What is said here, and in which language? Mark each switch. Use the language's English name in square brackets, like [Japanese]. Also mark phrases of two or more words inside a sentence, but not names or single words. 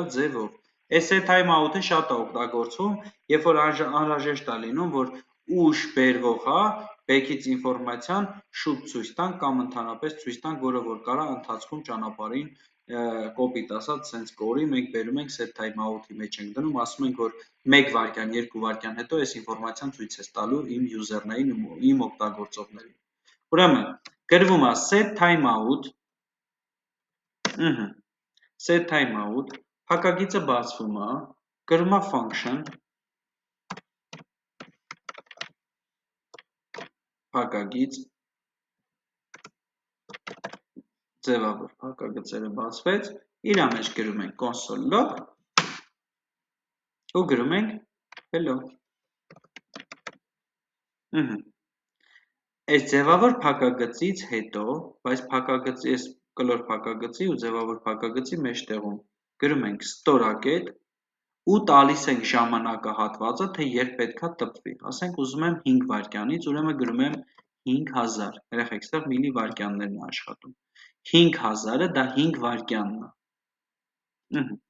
[Armenian] ձևով։ Այս [English] set timeout- [Armenian] ը շատ է օգտագործվում, երբ որ անհրաժեշտ է լինում, որ ուշ բերվող, հա, բեկից ինֆորմացիան շուտ ցույց տանք կամ ընդհանրապես ցույց տանք, որը որ կարա ընթացքում ճանապարհին կոպիտ ասած սենց կորի, մենք բերում ենք [English] set timeout- [Armenian] ի մեջ ենք դնում, ասում ենք, որ 1 վայրկյան, 2 վայրկյան հետո այս ինֆորմացիան ցույց ես տալու իմ յուզերներին, իմ օգտագործողներին։ Ուրեմն, գրվում է [English] set timeout, set timeout, [Armenian] փակագիծը բացվում է, գրում է function, փակագիծ, ձևավոր փակագծերը բացվեց, իր մեջ գրում ենք [English] console log [Armenian] ու գրում ենք hello։ Այս ձևավոր փակագծից հետո, բայց փակագծի, այս կլոր փակագծի ու ձևավոր փակագծի մեջտեղում գրում ենք ստորակետ ու տալիս ենք ժամանակահատվածը, թե երբ պետքա տպվի։ Ասենք ուզում եմ 5 վայրկյանից, ուրեմն գրում եմ 5000։ Երեխեք, այստեղ միլի վայրկյաններն է աշխատում։ 5000-ը դա 5 վայրկյանն է։